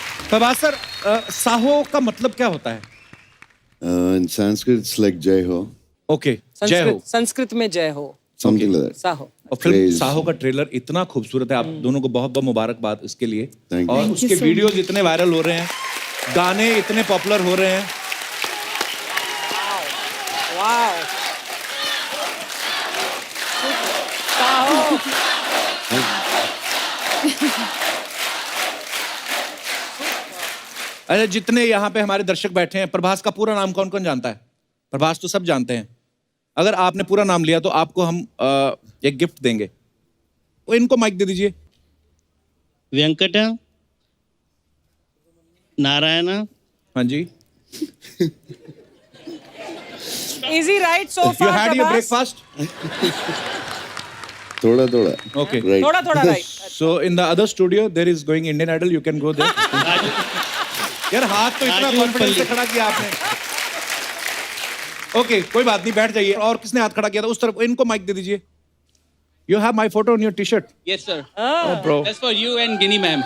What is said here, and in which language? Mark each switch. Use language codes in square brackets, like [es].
[hi] Prabhas sir, Saho का मतलब क्या होता है? [en] In Sanskrit, it's like Jai Ho, [hi] okay, जय हो। संस्कृत में जय हो, [en] something like that. [hi] साहो। और फिल्म [en] Praise. [hi] साहो का ट्रेलर इतना खूबसूरत है, आप दोनों को बहुत बहुत मुबारकबाद इसके लिए। [en] Thank you. [hi] और उसके वीडियोस इतने वायरल हो रहे हैं, गाने इतने पॉपुलर हो रहे हैं। वाओ, साहो। अरे जितने यहाँ पे हमारे दर्शक बैठे हैं, प्रभास का पूरा नाम कौन कौन जानता है? प्रभास तो सब जानते हैं। अगर आपने पूरा नाम लिया तो आपको हम एक गिफ्ट देंगे। वो इनको माइक दे दीजिए। वेंकट नारायण हाँ जी। [en] Easy right so you far, had your [hi] Prabhas. [en] Breakfast? [hi] Thoda. [en] Okay. Right. [hi] थोड़ा [en] right। So in the other studio there is going Indian Idol, you can go there. [hi] यार हाथ तो इतना कॉन्फिडेंस से खड़ा किया आपने। ओके, कोई बात नहीं, बैठ जाइए। और किसने हाथ खड़ा किया था? उस तरफ इनको माइक दे दीजिए। [en] You have my photo on your t-shirt. Yes, sir. Oh, bro. That's for you and Ginny ma'am.